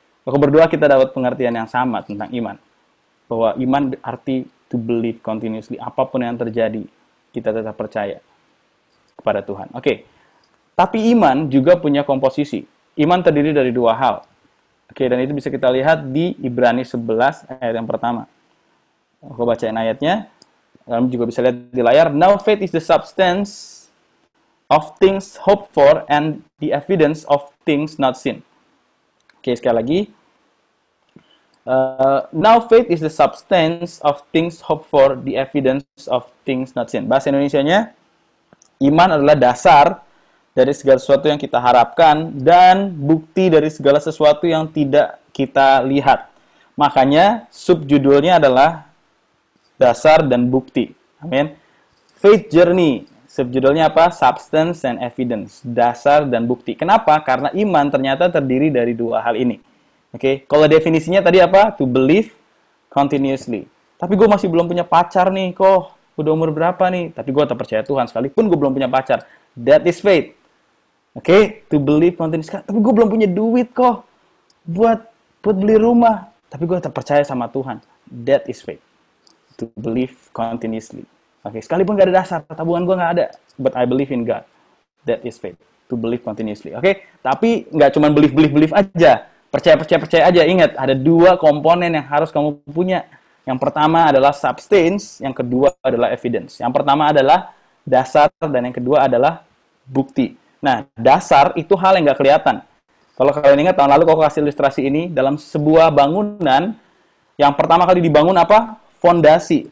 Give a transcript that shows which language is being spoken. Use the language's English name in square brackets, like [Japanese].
[Indonesian] Aku berdoa kita dapat pengertian yang sama tentang iman. Bahwa iman berarti [English] to believe continuously. [Indonesian] Apapun yang terjadi, kita tetap percaya kepada Tuhan. Oke. Tapi iman juga punya komposisi. Iman terdiri dari dua hal. Oke, dan itu bisa kita lihat di Ibrani 11 ayat yang pertama. Aku bacain ayatnya. Kamu juga bisa lihat di layar. [English] Now faith is the substance of things hoped for and the evidence of things not seen. [Indonesian] Oke, sekali lagi. [English] Now faith is the substance of things hoped for, the evidence of things not seen. [Indonesian] Bahasa Indonesianya, iman adalah dasar dari segala sesuatu yang kita harapkan dan bukti dari segala sesuatu yang tidak kita lihat. Makanya subjudulnya adalah dasar dan bukti. Amin. Faith Journey. Subjudulnya apa? [English] Substance and evidence. [Indonesian] Dasar dan bukti. Kenapa? Karena iman ternyata terdiri dari dua hal ini. Oke, kalau definisinya tadi apa? [English] To believe continuously. [Indonesian] Tapi gue masih belum punya pacar nih, kok. Udah umur berapa nih? Tapi gue tetap percaya Tuhan. Sekalipun gue belum punya pacar. [English] That is faith. Oke, to believe continuously. [Indonesian] Tapi gue belum punya duit kok. Buat beli rumah. Tapi gue tetap percaya sama Tuhan. [English] That is faith. To believe continuously. [Indonesian] Oke, sekalipun gak ada dasar, tabungan gue gak ada. [English] But I believe in God. That is faith. To believe continuously. [Indonesian] Oke, tapi gak cuma believe aja. Percaya aja. Ingat, ada dua komponen yang harus kamu punya. Yang pertama adalah substance, yang kedua adalah evidence. Yang pertama adalah dasar, dan yang kedua adalah bukti. Nah, dasar itu hal yang gak kelihatan. Kalau kalian ingat, tahun lalu aku kasih ilustrasi ini, dalam sebuah bangunan, yang pertama kali dibangun apa? Fondasi.